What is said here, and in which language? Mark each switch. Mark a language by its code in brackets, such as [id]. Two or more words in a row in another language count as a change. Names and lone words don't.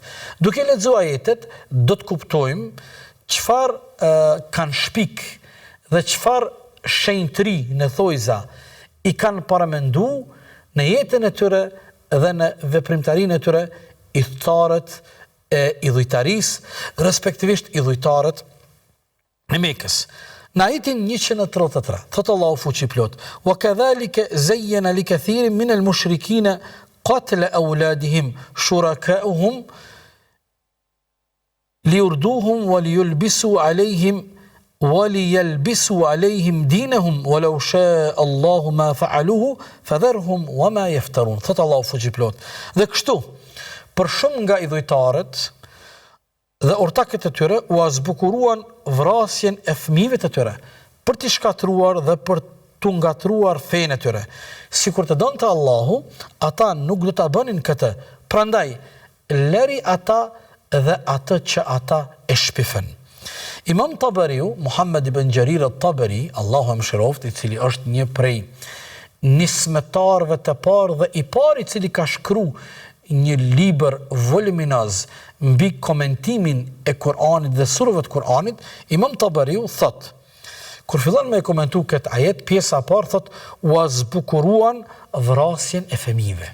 [sq] Duke lexuar ajetet, do të kuptojmë çfarë kanë shpik dhe çfarë shenjtëri në thojza i kanë paramendu në jetën e tyre dhe në veprimtarinë e tyre idhujtarët e idhujtarisë, respektivisht idhujtarët e Mekës. Në ajetin 133, thotë Allahu fuqi plot: [ar] "وكذلك زين لكثير من المشركين قتل أولادهم شركاؤهم ليردوهم وليلبسوا عليهم دينهم ولو شاء الله ما فعلوه فذرهم وما يفترون." [sq] Thotë Allahu fuqi plot. Dhe kështu, për shumë nga idhujtarët dhe ortakët e tyre u azbukuruan vrasjen e fëmijëve të tyre për t'i shkatruar dhe për t'u ngatruar fenë e tyre. Sikur të donte Allahu, ata nuk do ta bënin këtë. Prandaj lëri ata dhe atë që ata e shpifen. Imam Tabariu, Muhammad ibn Jarir al-Tabari, Allahu e mëshiroft, i cili është një prej nismetarëve të parë dhe i pari i cili ka shkruar një libër voluminoz mbi komentimin e Kur'anit dhe surave të Kur'anit, Imam Tabariu thot, kur fillon me komentu këtë ajet, pjesa e parë thot, u azbukuruan vrasjen e fëmijëve.